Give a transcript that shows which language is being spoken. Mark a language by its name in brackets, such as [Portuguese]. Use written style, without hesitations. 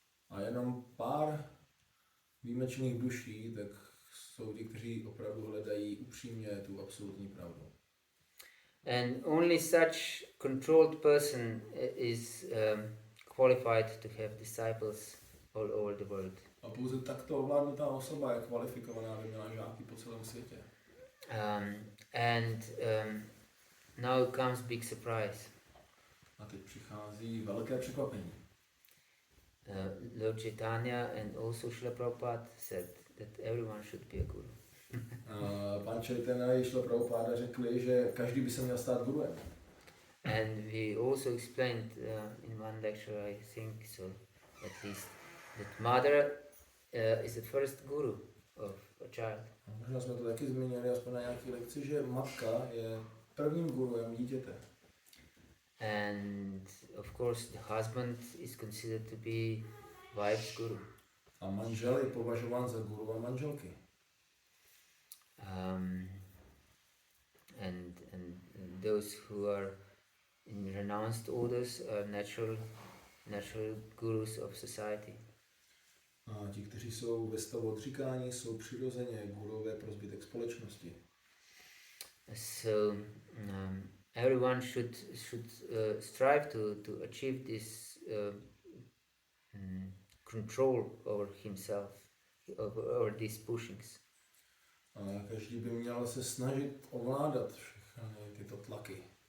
[Czech] A jenom pár výjimečných duší, tak jsou ti, kteří opravdu hledají upřímně tu absolutní pravdu. [English] And only such controlled person is qualified to have disciples all over the world. [Czech] A pouze takto ovládnutá osoba je kvalifikovaná, aby měla žáky po celém světě. [English] And now comes big surprise. [Czech] A teď přichází velké překvapení. [English] Lord Chaitanya and also Srila Prabhupada said that everyone should be a guru. [Czech] Pan Chaitanya i Srila Prabhupada řekli, že každý by se měl stát guruem. [English] And we also explained in one lecture, I think so, at least, that mother is the first guru of a child. [Czech] Možná jsme to taky zmínili, aspoň na nějaké lekci, že matka je prvním guruem dítěte. [English] And of course the husband is considered to be wife's guru. [Czech] A manžel je považován za guru a manželky. [English] And those who are in renounced orders are natural gurus of society. [Czech] A ti, kteří jsou ve stavu odříkání, jsou přirozeně gurové pro zbytek společnosti. [English] So everyone should strive to achieve this control over himself, over these pushings. [Czech] A každý by měl se snažit ovládat všechny tyto tlaky.